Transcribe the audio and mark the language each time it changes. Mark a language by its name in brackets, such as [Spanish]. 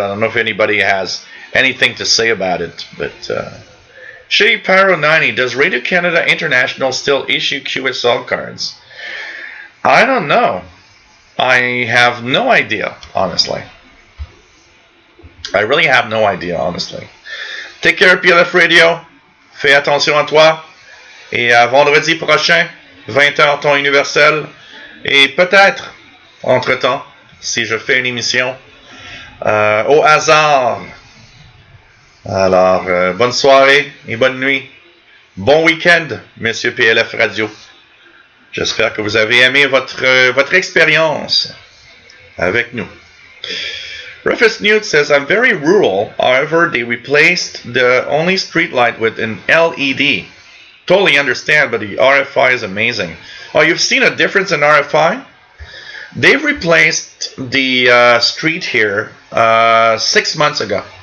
[English] I don't know if anybody has anything to say about it, but Shady Pyro 90, does Radio Canada International still issue QSL cards? I don't know. I have no idea, honestly. I really have no idea, honestly. Take care, [French] PLF Radio. Fais attention à toi. Et à vendredi prochain, 20h, ton universel. Et peut-être, entre-temps, si je fais une émission au hasard. Alors, bonne soirée et bonne nuit. Bon week-end, Monsieur PLF Radio. J'espère que vous avez aimé votre expérience avec nous. [English] Rufus Newt says, I'm very rural. However, they replaced the only street light with an LED. Totally understand, but the RFI is amazing. Oh, you've seen a difference in RFI? They've replaced the street here 6 months ago.